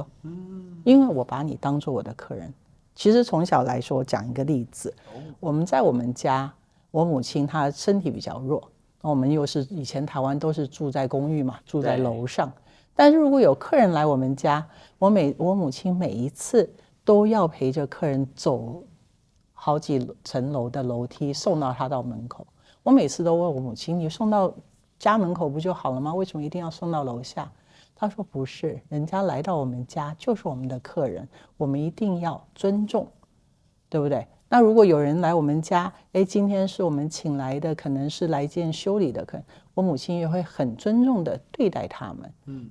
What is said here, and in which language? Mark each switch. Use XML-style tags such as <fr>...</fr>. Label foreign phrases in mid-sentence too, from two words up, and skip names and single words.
<zh>因為我把你当作我的客人。其實從小來說，我講一個例子，我們在我們家，我母親她身體比較弱，我們又是以前台灣都是住在公寓嘛，住在樓上。但是如果有客人來我們家，我母親每一次都要陪着客人走好幾層樓的樓梯，送到他到門口。我每次都問我母親：“ 你送到家门口不就好了嗎？為什麼一定要送到樓下？”他說不是，人家來到我們家就是我們的客人，我們一定要尊重，對不对？那如果有人來我們家，今天是我們請来的，可能是來見修理的客人，我母親也會很尊重的對待他們。</zh>